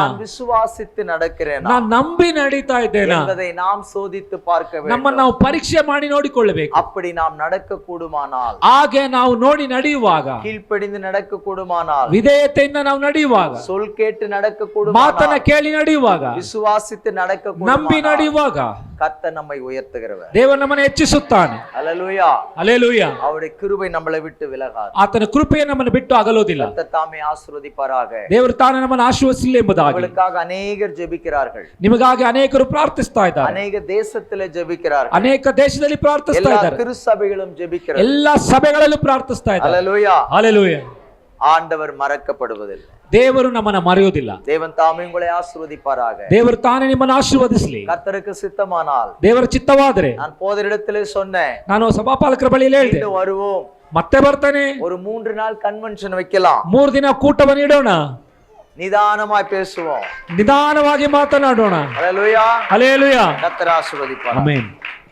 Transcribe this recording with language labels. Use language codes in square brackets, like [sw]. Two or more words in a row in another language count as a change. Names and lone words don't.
[ta] நான் விசுவாசித்து நடக்கிறேனா [kn] ನಾನು ನಂಬಿ ನಡೀತಾ ಇದ್ದೇನೆ [ta] என்பதை நாம் சோதித்து பார்க்க [kn] ನಮ್ಮನ್ನು [ta] வேண்டும். [kn] ನಾವು ಪರೀಕ್ಷೆ ಮಾಡಿ ನೋಡಿಕೊಳ್ಳಬೇಕು. [ta] அப்படி நாம் நடக்க கூடுமானால், [kn] ಹಾಗೆ ನಾವು ನೋಡಿ ನಡೆಯುವಾಗ, [ta] கீழ்ப்படிந்து நடக்க கூடுமானால், [kn] ವಿಧೇಯತೆಯಿಂದ ನಾವು ನಡೆಯುವಾಗ, [ta] சொல் கேட்டு நடக்க [kn] ಮಾತನ್ನ [ta] கூடுமானால், [kn] ಕೇಳಿ ನಡೆಯುವಾಗ, [ta] விசுவாசித்து நடக்க [kn] ನಂಬಿ [ta] கூடுமானால், [kn] ನಡೆಯುವಾಗ [ta] கர்த்தர் நம்மை உயர்த்துகிறவர். [kn] ದೇವರು ನಮ್ಮನ್ನು ಹೆಚ್ಚಿಸುತ್ತಾನೆ. [ta] அல்லேலூயா. [kn] ಹಲ್ಲೆಲೂಯಾ. [ta] அவருடைய கிருபை நம்மளை விட்டு விலகாது. [kn] ಆತನ ಕೃಪೆ ನಮ್ಮನ್ನು ಬಿಟ್ಟು ಅಗಲೋದಿಲ್ಲ. [ta] கர்த்தர் தாமே ஆசீர்வதிப்பாராக. [kn] ದೇವರು ತಾನೇ ನಮ್ಮನ್ನು ಆಶೀರ್ವದಿಸಲಿ ಎಂಬುದಾಗಿ. [ta] உங்களுக்காக அநேகர் ஜெபிக்கிறார்கள், [kn] ನಿಮಗಾಗಿ ಅನೇಕರು ಪ್ರಾರ್ಥಿಸ್ತಾ ಇದ್ದಾರೆ, [ta] அநேக தேசத்திலே ஜெபிக்கிறார்கள், [kn] ಅನೇಕ ದೇಶದಲ್ಲಿ ಪ್ರಾರ್ಥಿಸ್ತಾ [ta] எல்லா [kn] ಇದ್ದಾರೆ, [ta] திருச்சபைகளும் ஜெபிக்கிறார்கள். [kn] ಎಲ್ಲಾ ಸಭೆಗಳಲ್ಲೂ ಪ್ರಾರ್ಥಿಸ್ತಾ ಇದ್ದಾರೆ. [ta] அல்லேலூயா. [kn] ಹಲ್ಲೆಲೂಯಾ. [ta] ஆண்டவர் மறக்கப்படுவதில்லை. [kn] ದೇವರು ನಮ್ಮನ್ನ ಮರೆಯೋದಿಲ್ಲ. [ta] தேவன் தாமே உங்களை ஆசீர்வதிப்பாராக. [kn] ದೇವರು ತಾನೇ ನಿಮ್ಮನ್ನು ಆಶೀರ್ವದಿಸಲಿ. [ta] கர்த்தருக்கு சித்தமானால், [kn] ದೇವರ ಚಿತ್ತವಾದರೆ, [ta] நான் போத இடத்திலே சொன்னேன், [kn] ನಾನು ಸಭಾಪಾಲಕರ ಬಳಿಯಲ್ಲಿ ಹೇಳಿದೆ, [ta] மீண்டும் வருவோம், [kn] ಮತ್ತೆ ಬರ್ತಾನೆ, [ta] ஒரு 3 நாள் ಕನ್ವೆನ್ಷನ್ வைக்கலாம், [kn] 3 ದಿನ ಕೂಟವನ್ನು ಇಡೋಣ, [ta] நிதானமாய் பேசுவோம், [kn] ನಿಧಾನವಾಗಿ ಮಾತನಾಡೋಣ. [ta] அல்லேலூயா. [kn] ಹಲ್ಲೆಲೂಯಾ. [ta] கர்த்தர் ஆசீர்வதிப்பார். [kn] ಆಮೆನ್.